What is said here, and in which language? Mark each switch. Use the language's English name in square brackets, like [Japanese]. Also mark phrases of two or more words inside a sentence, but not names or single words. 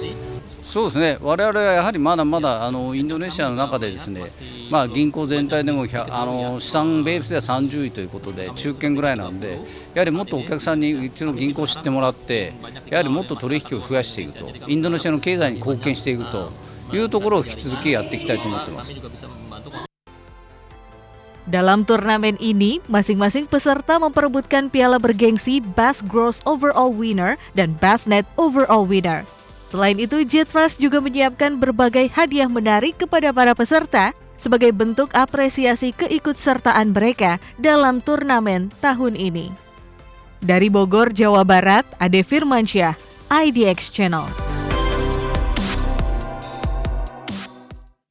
[Japanese] そうですね、我々はやはりまだまだインドネシアの中でですね、銀行全体でも資産ベースでは30位ということで中堅ぐらいなので、やはりもっとお客さんにうちの銀行を知ってもらって、やはりもっと取引を増やしていくと、インドネシアの経済に貢献していくというところを引き続きやっていきたいと思ってます。 [Indonesian] Dalam turnamen ini, masing-masing peserta memperebutkan piala bergengsi Best Gross Overall Winner dan Best Net Overall Winner. Selain itu, J-Trust juga menyiapkan berbagai hadiah menarik kepada para peserta sebagai bentuk apresiasi keikutsertaan mereka dalam turnamen tahun ini. Dari Bogor, Jawa Barat, Ade Firmansyah, IDX Channel.